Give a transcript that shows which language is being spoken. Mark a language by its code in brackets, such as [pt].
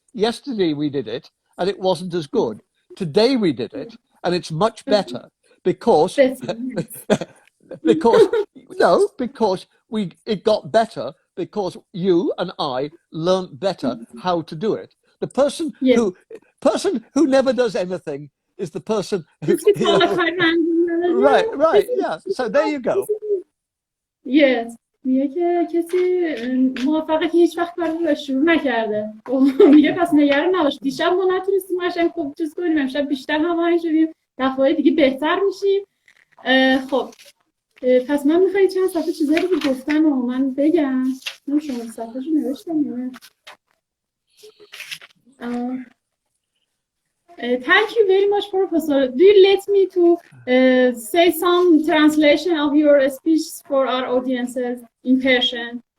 [en] Yesterday we did it and it wasn't as good. Today we did it and it's much better because because it got better because you and I learned better how to do it. The person who never does anything is the person who, right, yeah. So there you go. Yes. [fa] میگه که کسی موفقه که هیچ وقت کاری رو شروع نکرده. میگه پس نگران نباش. دیشب ما نتونستیم قشنگ خوب چیز کنیم، امشب بیشتر هماهنگ شدیم، دفعه دیگه بهتر میشیم. خب پس من میخوام چند صفحه چیزایی که گفتن و من بگم. من شما صفحه‌شو نوشتم یا نه؟ [en] Thank you very much, Professor. Do you let me to say some translation of your speech for our audiences in Persian?